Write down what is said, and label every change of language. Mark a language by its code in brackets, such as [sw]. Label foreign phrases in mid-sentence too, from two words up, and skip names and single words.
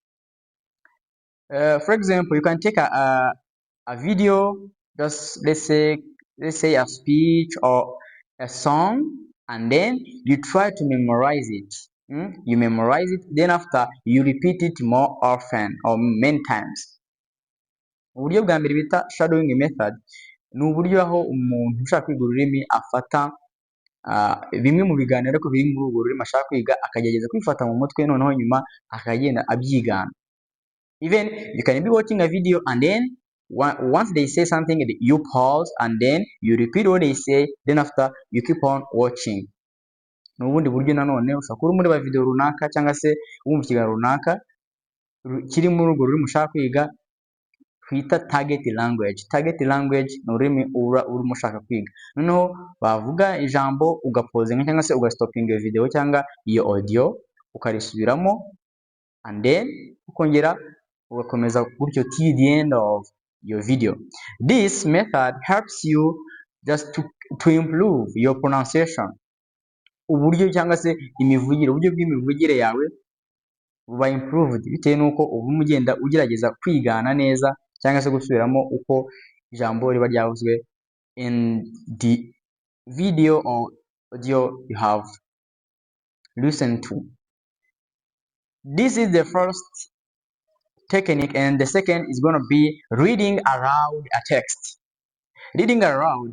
[en] For example, you can take a video, just let's say a speech or a song, and then you try to memorize it. You memorize it, then after you repeat it more often or many times. [rw] Uburyo bwa mbere bita [en] shadowing method [rw] ni uburyo aho umuntu ushaka kwiga ururimi afata bimwe mu biganiro ariko biri muri urwo rurimi ashaka kwiga akagerageza kwifata mu mutwe, noneho nyuma akagenda abyigana. [en] Even you can be watching a video and then once they say something you pause and then you repeat what they say, then after you keep on watching. [rw] N'ubundi buryo nanone ushobora kuba muri video runaka cyangwa se wumva ikiganiro runaka kiri muri urwo rurimi ushaka kwiga, twita [en] target language. Target language [rw] ni ururimi urimo ushaka kwiga, noneho bavuga ijambo ugapozinga cyangwa se ugastopinga iyo video cyangwa iyo audio ukarisubiramo [en] and then [rw] ukongera ugakomeza gutyo [en] till the end of your video. This method helps you just to improve your pronunciation. [rw] Uburyo cyangwa se imivugire, uburyo bw'imivugire yawe buba improved bitewe nuko ubu mugenda ugerageza kwigana neza cyangwa se gusubiramo uko ijambo riba ryavuzwe [en] in the video or audio you have listened to. This is the first technique, and the second is going to be reading aloud a text. Reading aloud.